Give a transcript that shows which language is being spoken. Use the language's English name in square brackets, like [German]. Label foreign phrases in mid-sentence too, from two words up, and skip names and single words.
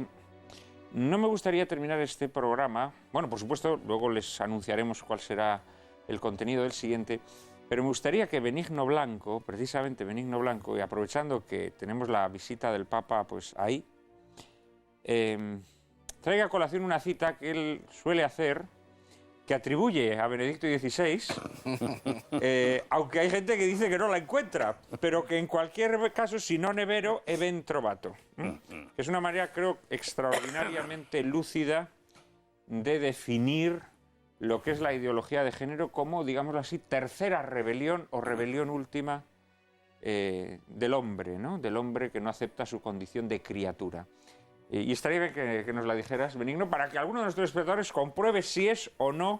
[Spanish] No me gustaría terminar este programa, bueno, por supuesto, luego les anunciaremos cuál será el contenido del siguiente, pero me gustaría que Benigno Blanco, precisamente Benigno Blanco, y aprovechando que tenemos la visita del Papa pues ahí, traiga a colación una cita que él suele hacer, que atribuye a Benedicto XVI, aunque hay gente que dice que no la encuentra, pero que en cualquier caso, [Italian] si non è vero, è ben trovato. [Spanish] Es una manera, creo, extraordinariamente lúcida de definir lo que es la ideología de género como, digámoslo así, tercera rebelión o rebelión última del hombre, ¿no? Del hombre que no acepta su condición de criatura. Y estaría bien que nos la dijeras, Benigno, para que alguno de nuestros espectadores compruebe si es o no,